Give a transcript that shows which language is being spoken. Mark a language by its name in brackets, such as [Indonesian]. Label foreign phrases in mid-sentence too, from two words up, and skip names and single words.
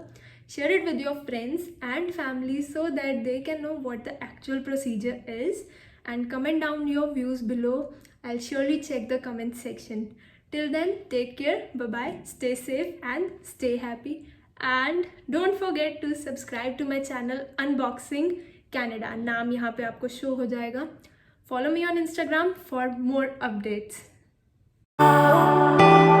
[English] Share it with your friends and family so that they can know what the actual procedure is. And comment down your views below. I'll surely check the comment section. Till then, take care. Bye-bye. Stay safe and stay happy. And don't forget to subscribe to my channel Unboxing Canada. [Hindi] नाम यहाँ पे आपको शो हो जाएगा. [English] Follow me on Instagram for more updates.